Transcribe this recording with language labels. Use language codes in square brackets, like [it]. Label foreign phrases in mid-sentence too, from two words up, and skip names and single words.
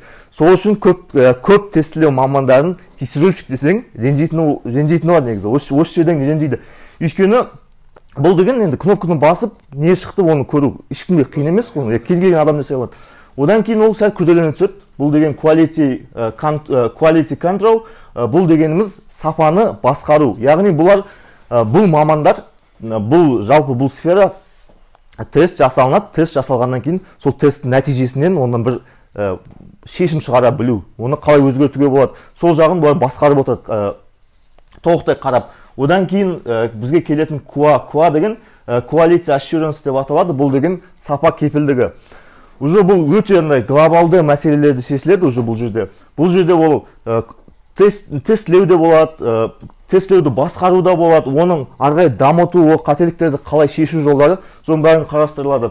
[kk] Сол үшін көп тестілеу мамандарын тестировщик десең, ренжитіні бар негізі. Осы жерден ренжиді. Өйткені бұл деген енді кнопканы басып, не шықты оны көру ешкімге қиын емес қой, кез келген адам десе алады. Одан кейін ол сәл күрделене түседі. Бұл деген [en] quality control, [kk] бұл дегеніміз сапаны басқару. Яғни бұл мамандар, жалпы бұл сфера тест жасалынады, тест жасалғаннан кейін сол тесттің нәтижесінен ондан бір шешім шығара білу, оны қалай өзгертуге болады, сол жағын бұлар басқарып отырады, толықтай қарап. Одан кейін бізге келетін QA деген [en] quality assurance [kk] деп аталады, бұл деген сапа кепілдігі. Уже бұл өте глобалды мәселелерді шешіледі уже бұл жерде. Бұл жерде ол тестілеуде болады, тестілеуді басқаруда болады, оның арғай дамыту, ол қателіктерді қалай шешу жолдары, соның бәрін қарастырылады.